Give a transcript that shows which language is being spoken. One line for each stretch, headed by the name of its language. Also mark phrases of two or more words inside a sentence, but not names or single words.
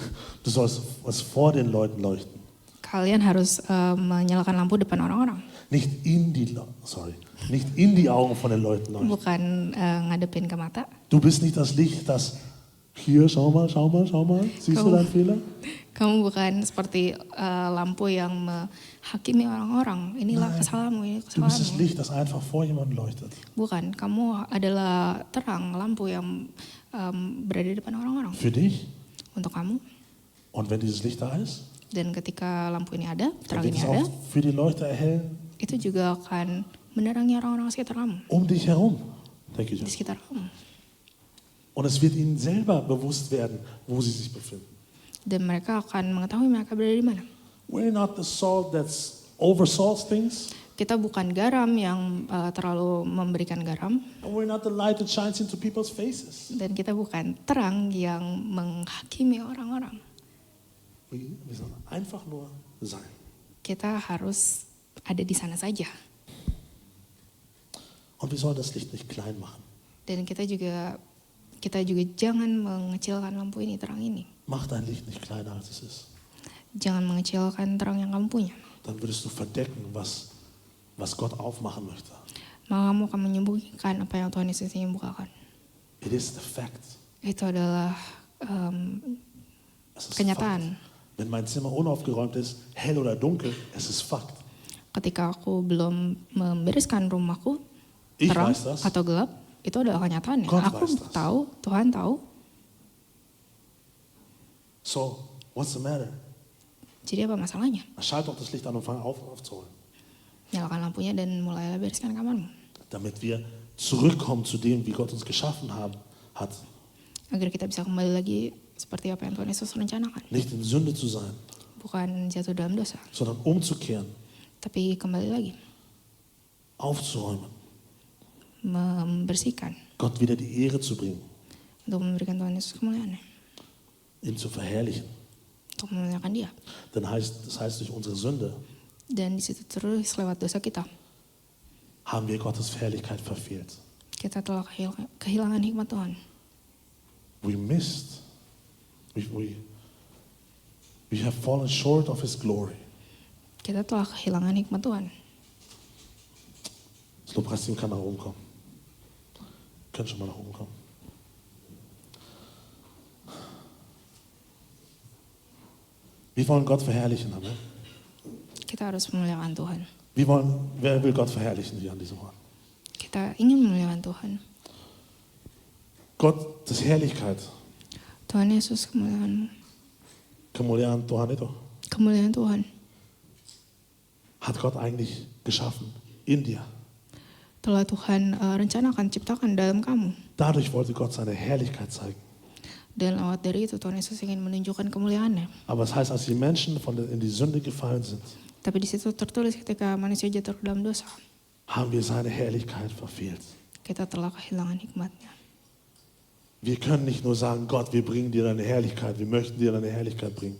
German: Du sollst was vor den Leuten leuchten.
Indonesian: Kalian harus menyalakan lampu depan orang-orang,
German: Nicht in die nicht in die Augen von den Leuten leuchten.
Indonesian: bukan ngadepin ke mata.
German: Du bist nicht das Licht, das hier, schau mal. Siehst du
Indonesian: Kamu-
German: deinen Fehler?
Indonesian: Kamu bukan seperti lampu yang menghakimi orang-orang. Inilah kesalahanmu, ini
German: Du bist das
Indonesian: kesalahanmu.
German: Licht, das einfach vor jemandem leuchtet.
Indonesian: Bukan, kamu adalah terang, lampu yang berada di depan orang-orang.
German: Für dich.
Indonesian: Untuk kamu.
German: Und wenn dieses Licht da ist,
Indonesian: Dan ketika lampu ini ada,
German: dann
Indonesian: terang
German: wird
Indonesian: ini
German: es
Indonesian: ada,
German: auch für die Leute erhellen
Indonesian: itu juga akan menerangi orang-orang sekitar kamu,
German: um dich herum.
English: Thank you,
Indonesian: di
English: Jess.
Indonesian: sekitar kamu.
German: Und es wird ihnen selber bewusst werden, wo sie sich befinden.
Indonesian: Dan mereka akan mengetahui mereka berada di mana.
English: We're not the salt that's oversalts things,
Indonesian: Kita bukan garam yang terlalu memberikan garam,
English: and we're not the light that shines into people's faces.
Indonesian: dan kita bukan terang yang menghakimi orang-orang.
German: Wir sollen einfach nur sein.
Indonesian: Kita harus ada di sana saja.
German: Und wir sollen das Licht nicht klein machen.
Indonesian: Dan kita juga jangan mengecilkan lampu ini, terang ini.
German: Mach dein Licht nicht kleiner, als es ist.
Indonesian: Jangan mengecilkan terang yang kamu punya.
German: Dann würdest du verdecken, was Gott aufmachen möchte.
Indonesian: Maka kamu akan menyembunyikan apa yang Tuhan Yesus ingin bukakan.
English: It is the fact.
Indonesian: Itu adalah
German: Es ist
Indonesian: kenyataan.
German: Fakt. Wenn mein Zimmer unaufgeräumt ist, hell oder dunkel, es ist Fakt.
Indonesian: Ketika aku belum membereskan rumahku,
German: Ich
Indonesian: terang
German: weiß das.
Indonesian: atau gelap, itu adalah kenyataannya.
German: Gott
Indonesian: Aku
German: weiß das.
Indonesian: tahu, Tuhan tahu.
English: So, what's the matter?
Indonesian: Jadi apa masalahnya?
German: Schalt doch das Licht an und fang aufzuholen.
Indonesian: Nyalakan lampunya dan mulailah bereskan kamarmu.
German: Damit wir zurückkommen zu dem, wie Gott uns geschaffen hat.
Indonesian: Agar kita bisa kembali lagi seperti apa yang Tuhan Yesus rencanakan.
German: Nicht in Sünde zu sein,
Indonesian: Bukan jatuh dalam dosa,
German: sondern umzukehren,
Indonesian: tapi kembali lagi.
German: aufzuräumen,
Indonesian: Membersihkan.
German: Gott wieder die Ehre zu bringen,
Indonesian: Untuk memberikan Tuhan Yesus kemuliaan.
German: ihn zu verherrlichen.
Indonesian: Untuk memuliakan dia.
German: Das heißt, durch unsere Sünde
Indonesian: Dan di situ terus lewat dosa kita.
German: haben wir Gottes Herrlichkeit verfehlt.
Indonesian: Kita telah kehilangan hikmat Tuhan.
English: We missed. We have fallen short of His glory.
Indonesian: Kita telah kehilangan hikmat Tuhan.
German: Das Lobpreisteam kann nach oben kommen. Können schon mal nach oben kommen. Wir wollen Gott verherrlichen, Amen.
Indonesian: Kita harus memuliakan Tuhan.
German: Wer will Gott verherrlichen hier an diesem Ort?
Indonesian: Kita ingin memuliakan Tuhan.
German: Gottes Herrlichkeit.
Indonesian: Tuhan Yesus kemuliaan. Kemuliaan Tuhan itu Kemuliaan Tuhan.
German: hat Gott eigentlich geschaffen in dir.
Indonesian: Telah Tuhan rencanakan, ciptakan dalam kamu.
German: Dadurch wollte Gott seine Herrlichkeit zeigen.
Indonesian: Dan lewat dari itu Tuhan Yesus ingin menunjukkan kemuliaannya.
German: Aber es heißt, als die Menschen in die Sünde gefallen sind,
Indonesian: Tapi di situ tertulis ketika manusia jatuh ke dalam dosa,
German: haben wir seine Herrlichkeit verfehlt.
Indonesian: kita telah kehilangan hikmatnya.
German: Wir können nicht nur sagen, Gott, wir bringen dir deine Herrlichkeit, wir möchten dir deine Herrlichkeit bringen.